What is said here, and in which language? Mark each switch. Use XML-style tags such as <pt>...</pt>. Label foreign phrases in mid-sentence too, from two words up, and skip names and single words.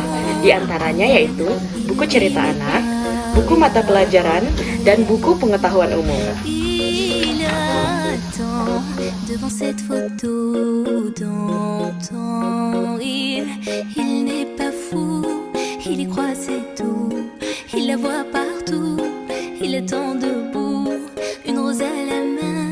<id>Di antaranya yaitu buku cerita anak, buku mata pelajaran, dan buku pengetahuan umum.</id> <fr>Il attend devant cette photo d'antan. Il n'est pas fou, il y croit c'est tout. Il la voit partout, il attend debout, une rose à la main.</fr>